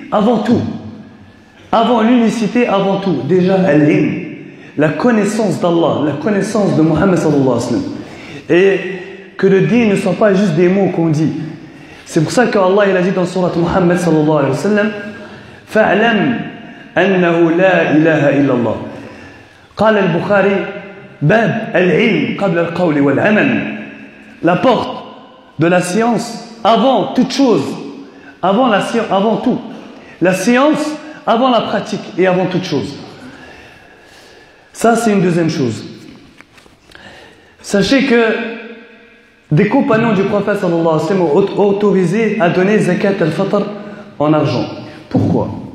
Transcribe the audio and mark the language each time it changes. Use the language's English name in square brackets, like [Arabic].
[French] Avant tout, avant l'unicité, avant tout, déjà al-ilm. La connaissance d'Allah, la connaissance de Muhammad sallallahu alayhi wa sallam. Et que le din ne soit pas juste des mots qu'on dit. C'est pour ça qu'Allah il a dit dans surat Muhammad sallallahu alayhi wa sallam, [Arabic] فَاعْلَمْ أَنَّهُ لَا إِلَهَ إِلَّا اللَّهِ. قال البخاري باب العلم قبل القول والعمل. [French] La porte de la science avant toute chose, avant la science, avant tout. La science avant la pratique et avant toute chose. Ça, c'est une deuxième chose. Sachez que des compagnons du prophète sallallahu alayhi wa sallam ont autorisé à donner zakat al-fitr en argent. Pourquoi?